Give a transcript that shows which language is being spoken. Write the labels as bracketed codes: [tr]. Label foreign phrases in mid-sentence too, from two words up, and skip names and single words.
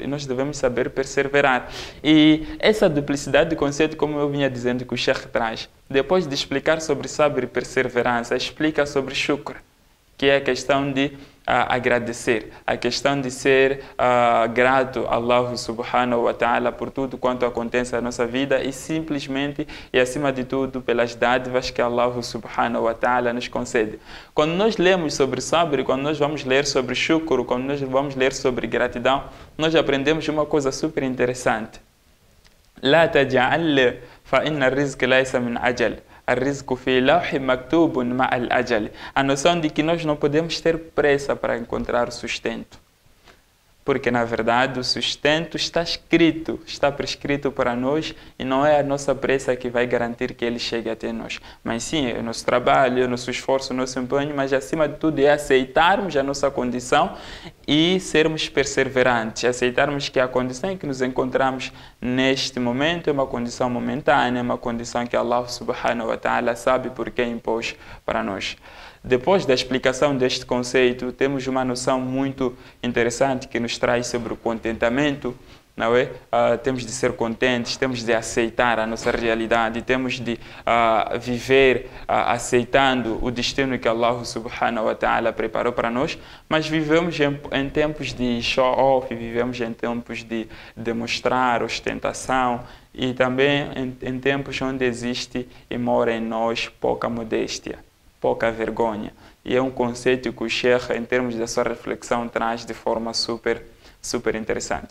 [pt] E nós devemos saber perseverar. E essa duplicidade de conceito, como eu vinha dizendo, que o Sheikh traz, depois de explicar sobre saber e perseverança, explica sobre shukr, que é a questão de agradecer, a questão de ser grato a Allah [ar] سبحانه وتعالى [pt] por tudo quanto acontece na nossa vida e simplesmente e acima de tudo pelas dádivas que Allah [ar] سبحانه وتعالى [pt] nos concede. Quando nós lemos sobre sabr, quando nós vamos ler sobre shukr, quando nós vamos ler sobre gratidão, nós aprendemos uma coisa super interessante. [ar] لا تجعل فإن الرزق ليس من أجل الرزق في لوح مكتوب مع الأجل. [pt] A noção de que nós não podemos ter pressa para encontrar o sustento. Porque, na verdade, o sustento está escrito, está prescrito para nós e não é a nossa pressa que vai garantir que ele chegue até nós. Mas sim, é o nosso trabalho, é o nosso esforço, o nosso empenho, mas acima de tudo é aceitarmos a nossa condição e sermos perseverantes, aceitarmos que a condição em que nos encontramos neste momento é uma condição momentânea, é uma condição que Allah [ar] سبحانه وتعالى [pt] sabe por que impôs para nós. Depois da explicação deste conceito, temos uma noção muito interessante que nos traz sobre o contentamento, não é? Temos de ser contentes, temos de aceitar a nossa realidade, temos de viver aceitando o destino que Allah [ar] سبحانه وتعالى [pt] preparou para nós, mas vivemos em tempos de show-off, vivemos em tempos de demonstrar ostentação e também em tempos onde existe e mora em nós pouca modéstia, pouca vergonha. E é um conceito que o Sheikh, em termos da sua reflexão, traz de forma super interessante.